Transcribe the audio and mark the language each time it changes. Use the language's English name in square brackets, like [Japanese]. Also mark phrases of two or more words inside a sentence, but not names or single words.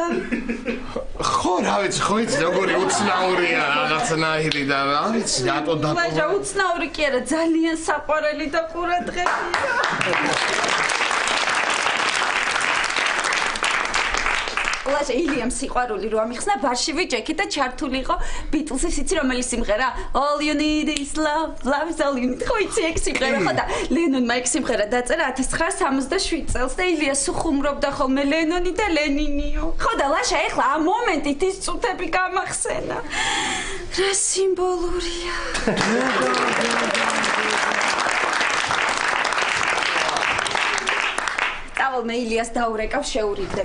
[Georgian] ხო რა ვიცი, ხო იცი როგორი უცნაურია რაღაცნაირი და რა ვიცი რატო დატოვა. ლაშა უცნაური კი არა, ძალიან საყვარელი და ყურადღებია. ლაშა ილიამ სიყვარული რო ამიხსნა ბარში ვიჭექი და ჩართული იყო ბიტლსის იცი რომელი სიმღერა [English] All you need is love, love is all you need. [Georgian] ხო იცი ეგ სიმღერა ხო და ლენონმა ეგ სიმღერა დაწერა 1967 წელს და ილია სუხუმრობდა ხოლმე ლენონი და ლენინიო. ხო და ლაშა ეხლა ამ მომენტით ის წუთები გამახსენა. რა სიმბოლურია. მე ილიას დაურეკავ შეურიგდები.